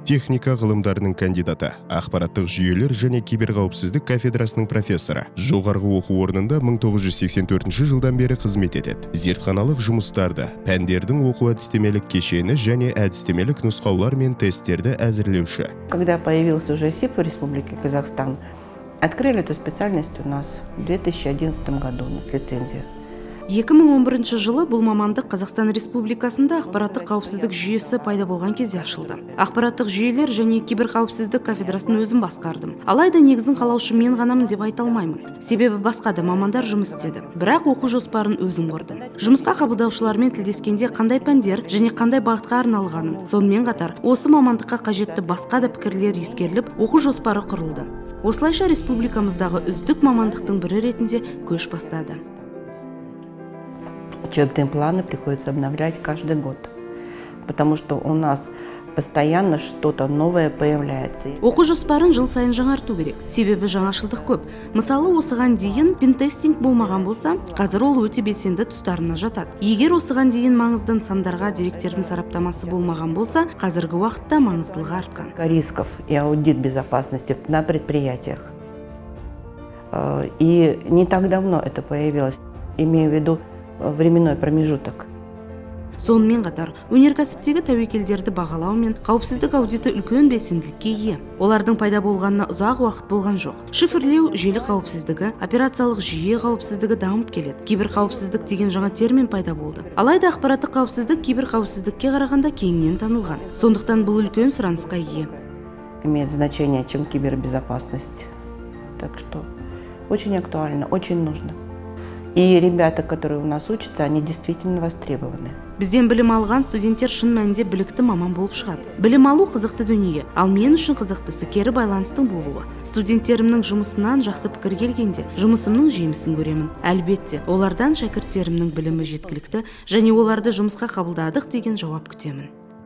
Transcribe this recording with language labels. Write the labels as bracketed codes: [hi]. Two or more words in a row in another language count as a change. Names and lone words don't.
[kk] Техника ғылымдарының кандидаты, ақпараттық жүйелер және киберқауіпсіздік кафедрасының профессоры. Жоғарғы оқу орнында 1984 жылдан бері қызмет етеді. Зертханалық жұмыстарды, пәндердің оқу әдістемелік кешені және әдістемелік нұсқаулар мен тесттерді әзірлеуші. [ru] Когда появился уже СИП в Республике Казахстан, открыли эту специальность у нас в 2011 году, у нас лицензия. [kk] 2011 жылы бұл мамандық Қазақстан Республикасында ақпараттық қауіпсіздік жүйесі пайда болған кезде ашылды. Ақпараттық жүйелер және киберқауіпсіздік кафедрасын өзім басқардым. Алайда негізін қалаушы мен ғанамын деп айта алмаймын. Себебі басқа да мамандар жұмыс істеді. Бірақ оқу жоспарын өзім құрдым. Жұмысқа қабылдаушылармен тілдескенде қандай пәндер және қандай бағытқа арналғанын, сонымен қатар осы мамандыққа қажетті басқа да пікірлер ескеріліп, оқу жоспары құрылды. Осылайша республикамыздағы үздік мамандықтың бірі ретінде көш бастады. [ru] Учебные планы приходится обновлять каждый год, потому что у нас постоянно что-то новое появляется. [kk] Оқу жоспарын жыл сайын жаңарту керек, себебі жаңашылдық көп. Мысалы, осыған дейін пентестинг болмаған болса, қазір ол өте белсенді тұстарына жатады. Егер осыған дейін маңызды нысандарға деректердің сараптамасы болмаған болса, қазіргі уақытта маңыздылығы артқан. [ru] Рисков и аудит безопасности на предприятиях. И не так давно это появилось, имею в виду временной промежуток. [kk] Сонымен қатар, өнеркәсіптегі тәуекелдерді бағалау мен қауіпсіздік аудиті үлкен белсенділікке ие. Олардың пайда болғанына ұзақ уақыт болған жоқ. Шифрлеу, желі қауіпсіздігі, операциялық жүйе қауіпсіздігі дамып келеді. Киберқауіпсіздік деген жаңа термин пайда болды. Алайда ақпараттық қауіпсіздік киберқауіпсіздікке қарағанда кеңінен танылған. Сондықтан бұл үлкен сұранысқа ие. [ru] Имеет значение, чем кибербезопасность. Так что очень актуально, очень нужно. И ребята, которые у нас учатся, они действительно востребованы. [kk] Бізден білім алған студенттер шын мәнінде білікті маман болып шығады. Білім алу қызықты дүние, ал мен үшін қызықтысы кері байланыстың болуы. Студенттерімнің жұмысынан жақсы пікір келгенде, жұмысымның жемісін көремін. Әлбетте, олардан шәкірттерімнің білімі жеткілікті және оларды жұмысқа қабылдадық деген жауап күтемін.